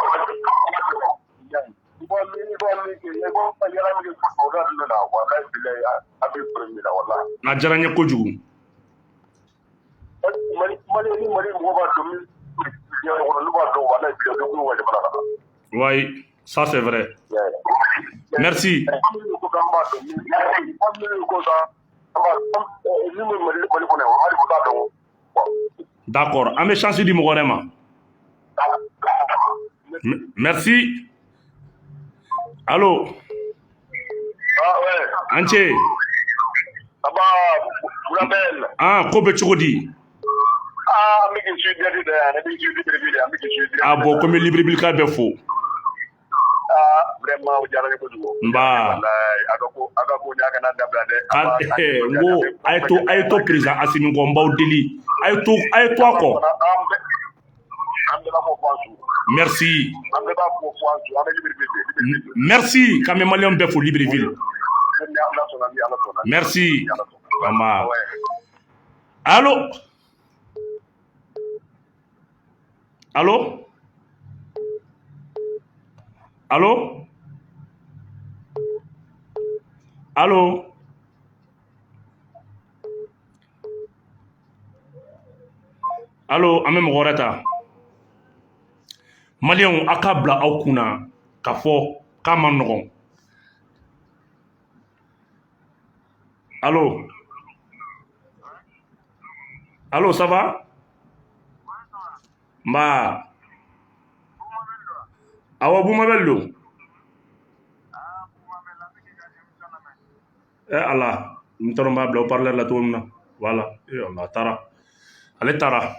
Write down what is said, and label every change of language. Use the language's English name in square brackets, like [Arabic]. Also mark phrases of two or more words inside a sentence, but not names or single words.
[Bambara] A diyara n ye kojugu. [French] Oui, ça c'est vrai. Merci. D'accord, [Bambara] an bɛ chance di mɔgɔ wɛrɛ ma. [French] Merci. Allô. [Bambara] An cɛ. Ko bɛ cogo di? [French] Ah bon, [Bambara] komi Libreville bɛ fo. Nba. N ko a ye to président Asimi kɔ n b'aw deli a ye to a kɔ. Merci. Merci k'an bɛ Maliyɛnw bɛɛ fo Libreville. Merci. Nba. Allô. Allô. Allô. Allô. Allô, an bɛ mɔgɔ wɛrɛ ta. Maliyɛnw a k'a bila aw kunna k'a fɔ k'a ma nɔgɔn. Allô. [French] Allô, ça va? [Bambara] Nba. Awa Bumabel don. Ala n tɔrɔ n b'a bila o parleur la cogo min na. Voilà. Allah taara. Ale taara.